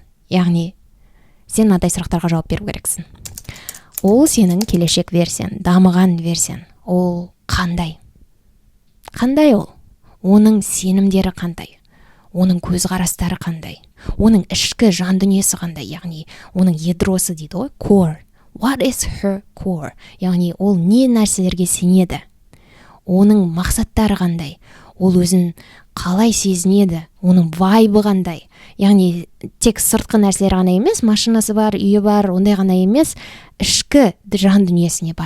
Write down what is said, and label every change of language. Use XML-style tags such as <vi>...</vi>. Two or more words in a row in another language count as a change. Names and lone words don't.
<kk>Яғни, сен мынадай сұрақтарға жауап беру керексің. Ол сенің келешек версияң, дамыған версияң. Ол қандай? Қандай ол? Оның сенімдері қандай? Оның көзқарастары қандай? Оның ішкі жан дүниесі қандай? Яғни, оның ядросы дейді ғой,</kk> <en>core. What is her core?</en> <kk>Яғни, ол не нәрселерге сенеді? Оның мақсаттары қандай? Ол өзін қалай сезінеді? Оның вайбы қандай? Яғни, тек сыртқы нәрселер ғана емес, машинасы бар, үйі бар, ондай ғана емес, ішкі жан дүниесіне бар.</kk>